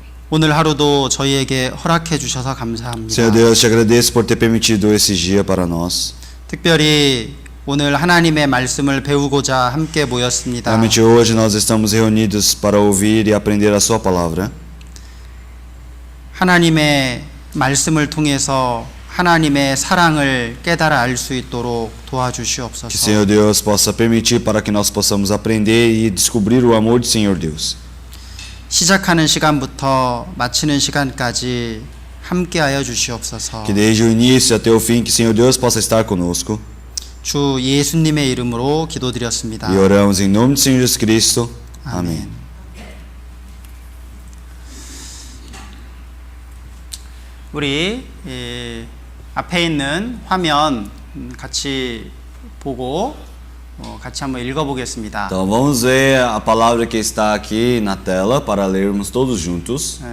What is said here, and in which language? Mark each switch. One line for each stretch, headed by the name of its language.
Korean: 오늘 하루도 저희에게 허락해 주셔서 감사합니다.
Portuguese: Senhor Deus, te agradeço por ter permitido esse dia para nós.
Korean: 특별히 오늘 하나님의 말씀을 배우고자 함께 모였습니다.
Portuguese: Realmente hoje nós estamos reunidos para ouvir e aprender a sua palavra.
Korean: 하나님의 말씀을 통해서 하나님의 사랑을 깨달아 알 수 있도록
Portuguese: Que
Korean: 도와주시옵소서.
Portuguese: Senhor Deus possa permitir para que nós possamos aprender e descobrir o amor de Senhor Deus.
Korean: 시작하는 시간부터 마치는 시간까지 함께하여 주시옵소서.
Portuguese: Que desde o início até o fim, que Senhor Deus possa estar conosco.
Korean: 주 예수님의 이름으로 기도드렸습니다.
Portuguese: E oramos em nome de Senhor Jesus Cristo. Amém.
Korean: 우리 앞에 있는 화면 같이 보고 같이 한번 읽어보겠습니다.
Portuguese: Então vamos ver a palavra que está aqui na tela para lermos todos juntos.